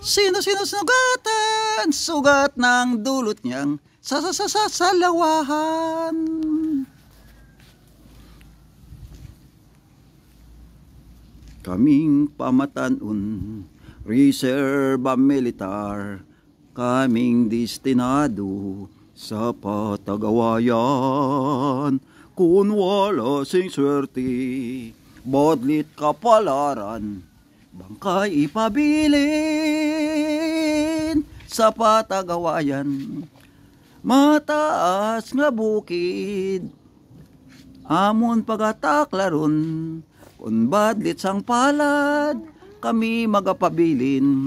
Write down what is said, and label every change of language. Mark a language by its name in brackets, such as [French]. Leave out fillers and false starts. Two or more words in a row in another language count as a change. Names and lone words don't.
[Filipino] sino sinugatan, sugat ng dulot niyang salawahan. [Hiligaynon] Kaming pamatanon, reserba militar, kaming destinado sa patagawayan. Kung wala sing swerte, bodlit kapalaran, bangkay ipabilin sa patagawayan. Mataas nga bukid, amon pagataklaron, kung badlit sang palad, kami magapabilin.